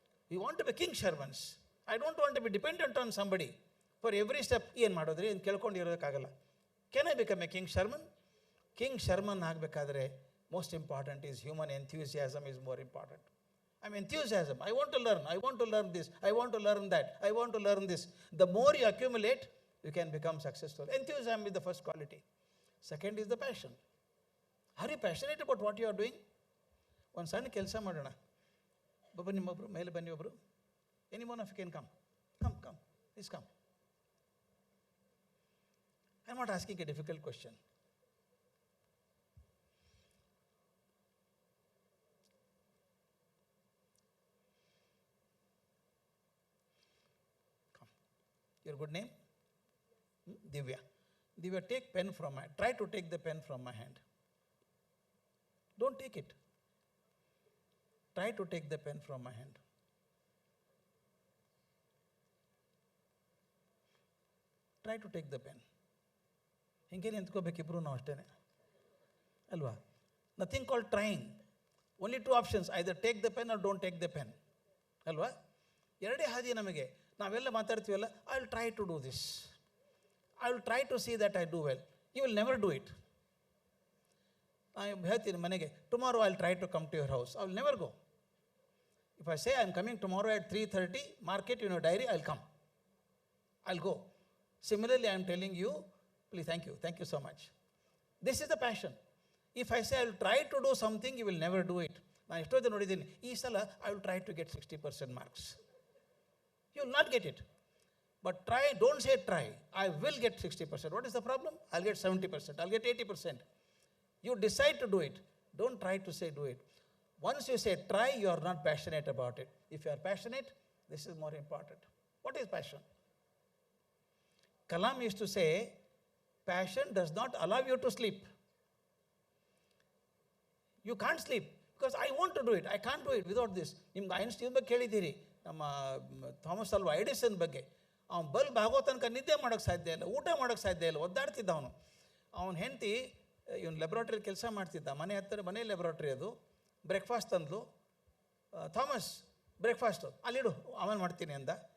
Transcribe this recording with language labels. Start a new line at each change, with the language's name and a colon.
English: You want to be king shermans. I don't want to be dependent on somebody for every step.
Kannada: ಏನು ಮಾಡೋದ್ರಿ ಏನು ಕೇಳ್ಕೊಂಡಿರೋದಕ್ಕಾಗಲ್ಲ.
English: Can I become a king sherman?
Kannada: King Sharman ಆಗಬೇಕಾದ್ರೆ
English: Most important is human enthusiasm is more important. I'm enthusiasm. I want to learn. I want to learn this. I want to learn that. I want to learn this. The more you accumulate, you can become successful. Enthusiasm is the first quality. Second is the passion. Are you passionate about what you are doing?
Kannada: ಒಂದು ಸಣ್ಣ ಕೆಲಸ ಮಾಡೋಣ. ನಿಮ್ಮೊಬ್ಬರು ಮೇಲೆ ಬನ್ನಿ, ಒಬ್ಬರು.
English: Any one of you can come. Please come. I'm not asking a difficult question. Your good name? Divya. Divya, take pen from my hand. Try to take the pen from my hand. Don't take it. Try to take the pen from my hand. Try to take the pen.
Kannada: ಹಿಂಗೆ ನಿಂತ್ಕೋಬೇಕಿಬ್ರು ನಾವು ಅಷ್ಟೇ ಅಲ್ವಾ?
English: Nothing called trying. Only 2 options. Either take the pen or don't take the pen.
Kannada: ಅಲ್ವಾ? ಎರಡೇ ಹಾದಿ ನಮಗೆ. ನಾವೆಲ್ಲ ಮಾತಾಡ್ತೀವಲ್ಲ,
English: I will try to do this, I will try to see that I do well. You will never do it.
Kannada: ನಾನು ಹೇಳ್ತೀನಿ ಮನೆಗೆ,
English: Tomorrow I will try to come to your house. I will never go. If I say I am coming tomorrow at 3:30, market in your diary, I will come, I will go. Similarly, I am telling you, please, thank you so much. This is the passion. If I say I will try to do something, you will never do it.
Kannada: ನಾನು ಎಷ್ಟೋ ಜನ ನೋಡಿದ್ದೀನಿ, ಈ ಸಲ
English: I will try to get 60% marks. You will not get it. But try, don't say try. I will get 60%. What is the problem? I'll get 70%. I'll get 80%. You decide to do it. Don't try to say do it. Once you say try, you are not passionate about it. If you are passionate, this is more important. What is passion? Kalam used to say, passion does not allow you to sleep. You can't sleep because I want to do it. I can't do it without this.
Kannada: ನಿಮ್ಗೆ Einstein ಬಗ್ಗೆ ಕೇಳಿದ್ದೀರಿ, ನಮ್ಮ Thomas ಅಲ್ವಾ Edison ಬಗ್ಗೆ. ಅವ್ನು bulb ಆಗೋ ತನಕ ನಿದ್ದೆ ಮಾಡೋಕ್ಕೆ ಸಾಧ್ಯ ಇಲ್ಲ, ಊಟ ಮಾಡೋಕ್ಕೆ ಸಾಧ್ಯ ಇಲ್ಲ, ಒದ್ದಾಡ್ತಿದ್ದ ಅವನು. ಅವನ ಹೆಂಡತಿ ಇವನು ಲೆಬ್ರಾಟ್ರಿಯಲ್ಲಿ ಕೆಲಸ ಮಾಡ್ತಿದ್ದ, ಮನೆ ಲೆಬ್ರಾಟ್ರಿ ಅದು. ಬ್ರೇಕ್ಫಾಸ್ಟ್ ತಂದ್ಲು, ಥಾಮಸ್ ಬ್ರೇಕ್ಫಾಸ್ಟು ಅಲ್ಲಿಡು ಆಮೇಲೆ ಮಾಡ್ತೀನಿ ಅಂದ.